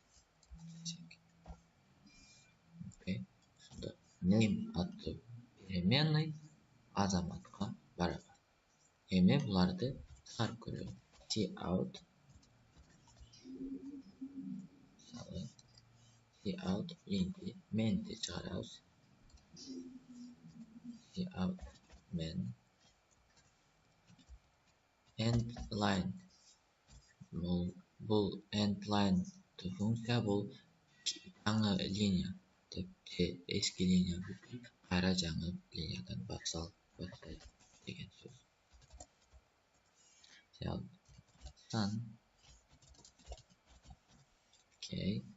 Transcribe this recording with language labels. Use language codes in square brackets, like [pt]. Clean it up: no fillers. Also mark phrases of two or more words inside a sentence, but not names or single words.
[ky] Окей. Name аттуу переменный Азаматка барабар. Эми буларды чыгарып көрөлү. Cout мисалы cout menди чыгарабыз. Cout men [en] end line [ky] бул [en] end line [ky] функция бул жаңы линия деп же эски линия бүтүп кайра жаңы линиядан баштайт деген сөз. Sun окей.